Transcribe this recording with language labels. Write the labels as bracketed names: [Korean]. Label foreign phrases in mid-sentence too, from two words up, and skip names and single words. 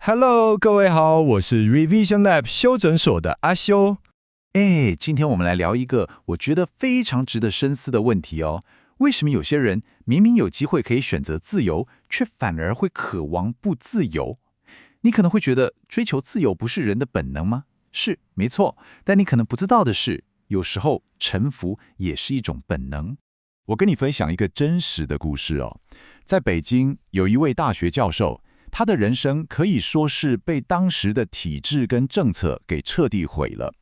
[Chinese] Hello， 各位好，我是 Revision Lab 修整所的阿修。今天我們來聊一個我覺得非常值得深思的問題哦。為什麼有些人明明有機會可以選擇自由，卻反而會渴望不自由？你可能會覺得追求自由不是人的本能嗎？是，沒錯。但你可能不知道的是，有時候臣服也是一種本能。我跟你分享一個真實的故事哦。在北京有一位大學教授，他的人生可以說是被當時的體制跟政策給徹底毀了。